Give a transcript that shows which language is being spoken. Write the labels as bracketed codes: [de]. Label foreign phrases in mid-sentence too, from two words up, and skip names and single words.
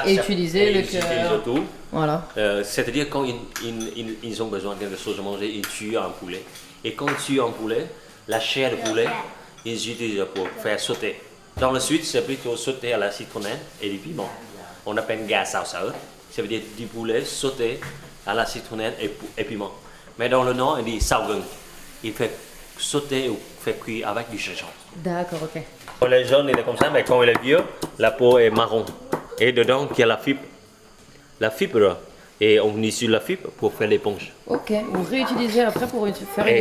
[fr] Et utiliser Et le ils utilisent cœur. tout. Voilà. C'est-à-dire quand ils ont besoin de quelque chose à manger, ils tuent un poulet. Et quand ils tuent un poulet, la chair de poulet, ils utilisent pour faire sauter. Dans le sud, c'est plutôt sauter à la citronnelle et du piment. On appelle [vi] gà xào xở. [fr] Ça veut dire du poulet sauté à la citronnelle et piment. Mais dans le nord, on dit [vi] xào gừng. [fr] Il fait sauter ou fait cuire avec du gingembre. D'accord, ok. Quand il est jaune, il est comme ça, mais quand il est vieux, la peau est marron. Et dedans, il y a la fibre. La fibre, et on utilise la fibre pour faire l'éponge. Ok. Vous réutilisez après pour faire une